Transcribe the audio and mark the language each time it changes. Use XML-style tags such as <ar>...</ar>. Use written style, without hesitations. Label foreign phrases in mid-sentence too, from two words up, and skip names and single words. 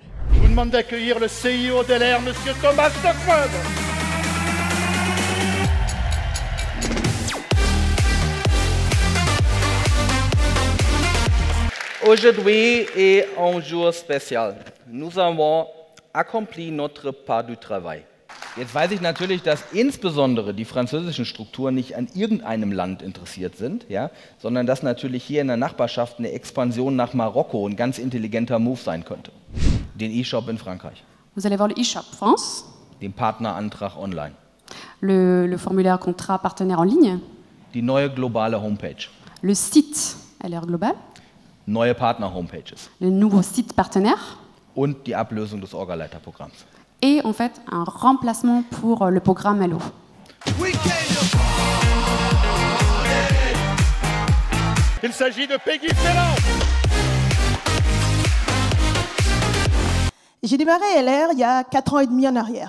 <fr>Je vous demande d'accueillir le CIO d'LR, Monsieur Thomas Stockman. Aujourd'hui est un jour spécial. Nous avons accompli notre part du travail.</fr> <de>Jetzt weiß ich natürlich, dass insbesondere die französischen Strukturen nicht an irgendeinem Land interessiert sind, ja, sondern dass natürlich hier in der Nachbarschaft eine Expansion nach Marokko ein ganz intelligenter Move sein könnte. Den E-Shop in Frankreich.</de> <fr>Vous allez voir le e-shop France.</fr> <de>Den Partnerantrag online.</de> <fr>Le formulaire contrat partenaire en ligne.</fr> <de>Die neue globale Homepage.</de> <fr>Le site LR Global.</fr> <de>Neue Partner-Homepages.</de> <fr>Le nouveau site partenaire.</fr> <de>Und die Ablösung des Orgaleiterprogramms.</de> <fr>Et en fait, un remplacement pour le programme Hello. Il s'agit de Peggy Ferrand. J'ai démarré LR il y a 4 ans et demi en arrière.</fr>